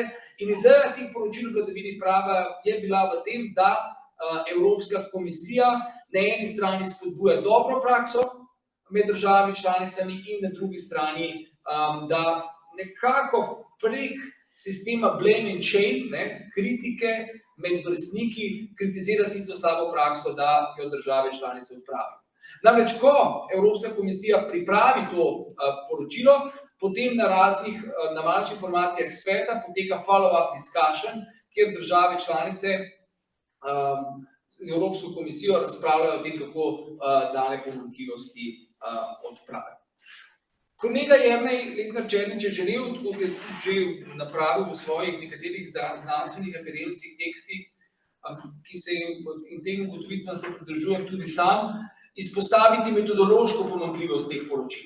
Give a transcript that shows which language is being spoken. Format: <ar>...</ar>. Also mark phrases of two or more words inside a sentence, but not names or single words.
<sl>In ideja teh poročil vladavini prava je bila v tem, da Evropska komisija na eni strani spodbuja dobro prakso med državami članicami in na drugi strani, da nekako prek sistema</sl> <en>blame and shame,</en> <sl>kritike med vrstniki, kritizira tisto slabo prakso, da jo države članice odpravijo. Namreč, ko Evropska komisija pripravi to poročilo, potem na manjših informacijah sveta poteka</sl> <en>follow-up discussion,</en> <sl>kjer države članice z Evropsko komisijo razpravljajo o tem, kako dane pomanjkljivosti odpravijo. Kolega Jernej Letnar-Černič je želel, tako je že napravil v svojih nekaterih znanstvenih akademskih tekstih, ki se in tem ugotovitvam se pridržujem tudi sam, izpostaviti metodološko pomanjkljivost teh poročil.</sl>